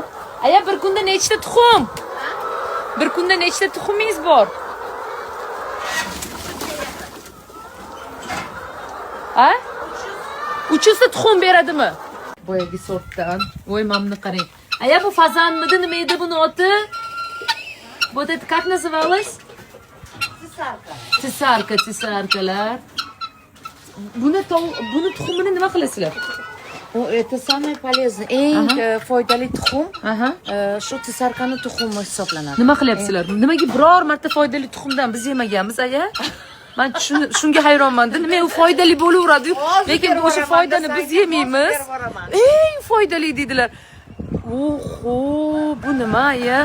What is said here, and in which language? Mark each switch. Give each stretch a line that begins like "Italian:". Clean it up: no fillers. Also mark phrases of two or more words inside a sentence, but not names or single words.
Uzbek: Aya, bir kunda nechta tuxum? Bir kunda nechta tuxumingiz bor? Ha? 300 ta tuxum beradimi? Boyagi sortdan. Voy, mamni qarang. Aya, bu fazanmidi, nima edi buni oti?
Russian: Bu это как называлось?
Uzbek: Tsarkalar. Buni tuxumini nima qilasizlar?
Russian: Это самое полезное.
Uzbek: Eng foydali tuxum. Shu tsarkani tuxumi hisoblanadi. Nima qilyapsizlar? Nimaga biror marta foydali tuxumdan biz yemaganmiz, aya? Men shunga hayronman. Nima u foydali bo'laveradi, lekin o'sha foydani biz yemaymiz. Eng foydali dedilar. Oho, bu nima, aya?